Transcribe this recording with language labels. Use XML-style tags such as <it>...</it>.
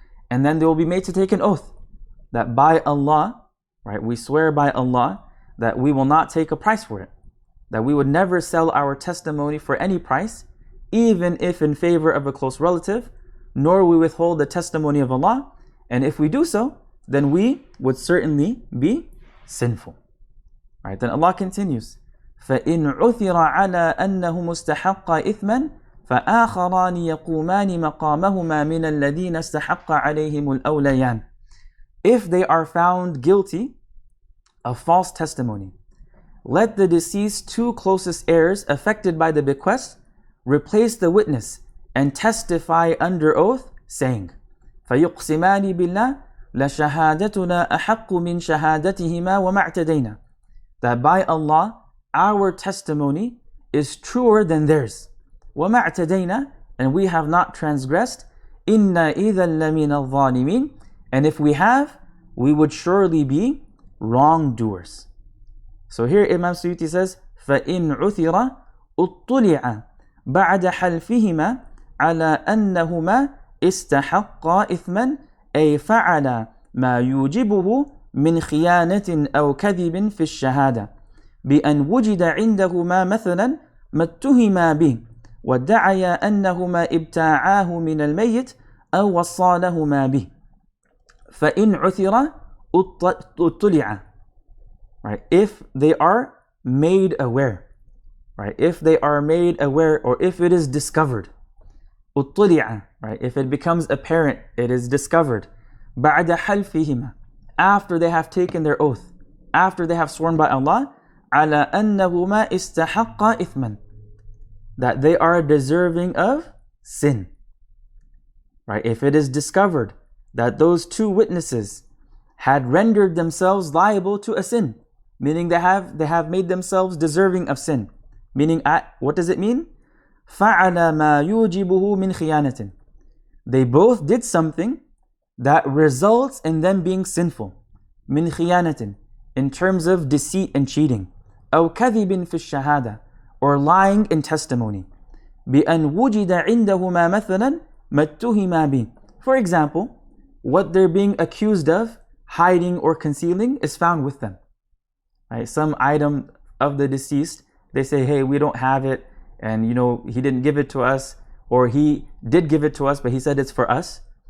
<en>And then they will be made to take an oath that by Allah, right, we swear by Allah that we will not take a price for it, that we would never sell our testimony for any price, even if in favor of a close relative, nor we withhold the testimony of Allah. And if we do so, then we would certainly be sinful. Right? Then Allah continues,</en> <ar>فَإِنْ عُثِرَ عَلَىٰ أَنَّهُ مُسْتَحَقَّ إِثْمًا فَآخَرَانِ يَقُومَانِ مَقَامَهُمَا مِنَ الَّذِينَ اسْتَحَقَّ عَلَيْهِمُ الْأَوْلَيَانِ.</ar> <en>If they are found guilty of false testimony, let the deceased two closest heirs affected by the bequest replace the witness and testify under oath, saying,</en> <ar>فَيُقْسِمَانِ بِاللَّهِ لَشَهَادَتُنَا أَحَقُّ مِنْ شَهَادَتِهِمَا وَمَا اعْتَدَيْنَا.</ar> <en>That by Allah, our testimony is truer than theirs.</en> <ar>وَمَا اعْتَدَيْنَا,</ar> <en>and we have not transgressed.</en> <ar>إِنَّا إِذًا لَمِنَ الظَّالِمِينَ,</ar> <en>and if we have, we would surely be wrongdoers. So here Imam Suyuti says,</en> <ar>فَإِنْ عُثِرَ اُطُّلِعَ بَعْدَ حَلْفِهِمَا عَلَى أَنَّهُمَا اسْتَحَقَّا إِثْمًا أي فعل ما يوجبه من خيانة أو كذب في الشهادة بأن وجد عندهما مثلا ما اتهما به وادعيا أنهما ابتاعاه من الميت أو وصالهما به فإن عثر اطلع.</ar> <en>Right? If they are made aware, right? If they are made aware, or if it is discovered, اطلع, right? If it becomes apparent, it is discovered.</en> <ar>بعد حلفهما,</ar> <en>after they have taken their oath, after they have sworn by Allah,</en> <ar>على أنهما استحقا إثما,</ar> <en>that they are deserving of sin. Right? If it is discovered that those two witnesses had rendered themselves liable to a sin, meaning they have made themselves deserving of sin. Meaning, what does it mean?</en> <ar>فَعَلَ مَا يُوجِبُهُ مِنْ خِيَانَةٍ.</ar> <en>They both did something that results in them being sinful.</en> <ar>مِنْ خِيَانَةٍ,</ar> <en>in terms of deceit and cheating.</en> <ar>أَوْ كَذِبٍ فِي الشَّهَادَةِ,</ar> <en>or lying in testimony.</en> <ar>بِأَنْ وُجِدَ عِنْدَهُمَا مَثَلًا مَا اتُّهِمَا بِهِ,</ar> <en>For example, what they're being accused of hiding or concealing is found with them. Right? Some item of the deceased, they say, hey, we don't have it, and he didn't give it to us, or he did give it to us, but he said it's for us.</en>